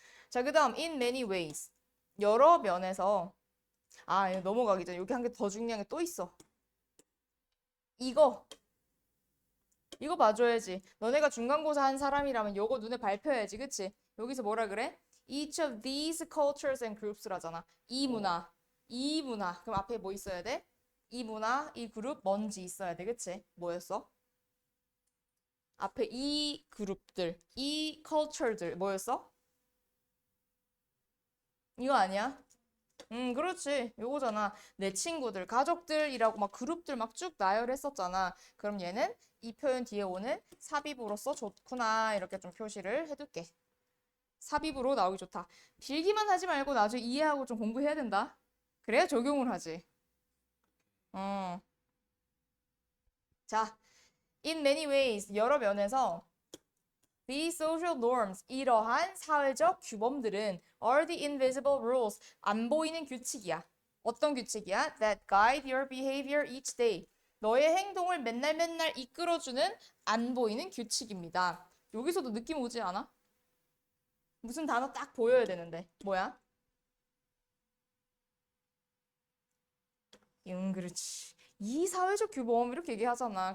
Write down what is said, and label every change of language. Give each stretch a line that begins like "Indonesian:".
Korean: 자, 그 다음 in many ways. 여러 면에서 이거 넘어가기 전에 여기 한 개 더 중요한 게 또 있어. 이거 봐줘야지. 너네가 중간고사 한 사람이라면 요거 눈에 밟혀야지. 그치? 여기서 뭐라 그래?
English: each of these cultures and groups라잖아.
Korean: 이 문화, 이 문화. 그럼 앞에 뭐 있어야 돼? 이 문화, 이 그룹, 뭔지 있어야 돼. 그치? 뭐였어? 앞에 이 그룹들, 이 culture들 뭐였어? 이거 아니야? 그렇지. 요거잖아. 내 친구들, 가족들이라고 막 그룹들 막 쭉 나열했었잖아. 그럼 얘는 이 표현 뒤에 오는 삽입으로서 좋구나. 이렇게 좀 표시를 해둘게. 삽입으로 나오기 좋다. 빌기만 하지 말고 나중에 이해하고 좀 공부해야 된다. 그래야 적용을 하지. 어.
English: 자, in many ways,
Korean: 여러 면에서
English: these social norms,
Korean: 이러한 사회적 규범들은
English: are the invisible rules,
Korean: 안 보이는 규칙이야. 어떤 규칙이야?
English: That guide your behavior each day.
Korean: 너의 행동을 맨날 맨날 이끌어주는 안 보이는 규칙입니다. 여기서도 느낌 오지 않아? 무슨 단어 딱 보여야 되는데. 뭐야? 그렇지. 이 사회적 규범 이렇게 얘기하잖아.